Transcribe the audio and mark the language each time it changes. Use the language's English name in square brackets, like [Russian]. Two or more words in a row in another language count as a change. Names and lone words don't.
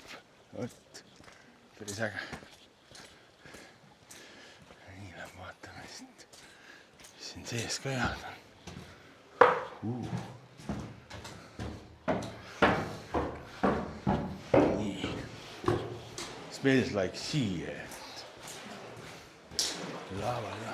[Estonian] Vot, päris äge. Siin sees ka head on. Nii. [English] Smells like sea. Lava.